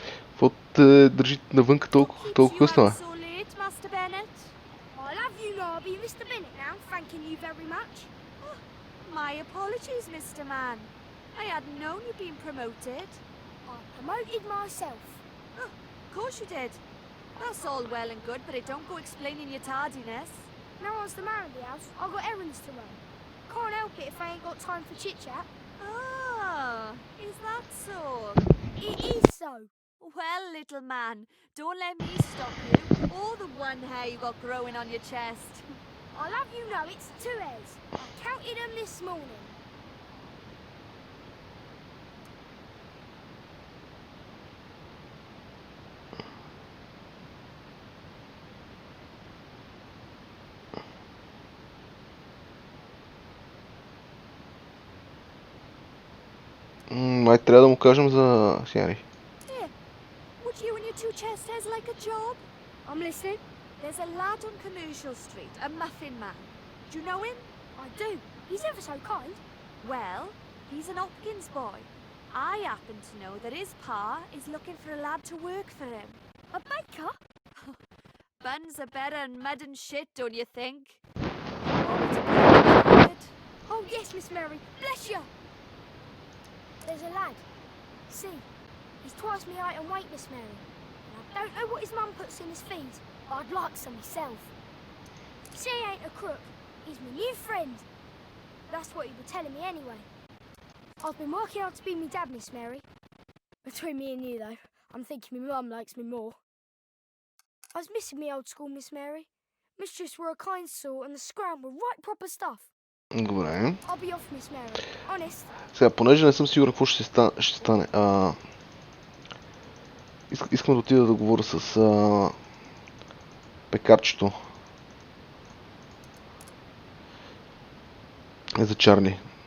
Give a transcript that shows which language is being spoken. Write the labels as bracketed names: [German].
[Bulgarian] Какво те държи навънка толкова късно, [English] So late, Master Bennett. I love you, Lobby, Mr. Bennett now, thanking you very much. Oh, my apologies, Mr. Man. I hadn't known you'd been promoted. I promoted myself. Oh, of course you did. That's all well and good, but it don't go explaining your tardiness. No one's the man of the house. I've got errands to run. Can't help it if I ain't got time for chit-chat. Ah, is that so? It is so. Well, little man, don't let me stop you, or the one hair you got growing on your chest. I'll have you know it's 2 hairs. I counted them this morning. [Bulgarian] Май трябва да му кажем за Хенри. [English] Here, would you and your 2 chest hairs like a job? I'm listening. There's a lad on Commercial Street, a muffin man. Do you know him? I do. He's ever so kind. Well, he's an Hopkins boy. I happen to know that his pa is looking for a lad to work for him. A baker? Buns are better than mud and shit, don't you think? Want me to put him in the cupboard? Oh, yes, Miss Mary. Bless you. There's a lad. See, he's twice me height and weight, Miss Mary. And I don't know what his mum puts in his feed, but I'd like some myself. See, he ain't a crook. He's my new friend. That's what he was telling me anyway. I've been working hard to be me dad, Miss Mary. Between me and you, though, I'm thinking my mum likes me more. I was missing me old school, Miss Mary. Mistress were a kind sort and the scram were right proper stuff. [Bulgarian] Добре. [English] I'll be off, Miss Mary. Honest. [Bulgarian] Сега, понеже не съм сигурен какво ще стане, искам да отида да говоря с пекарчето за Чарли.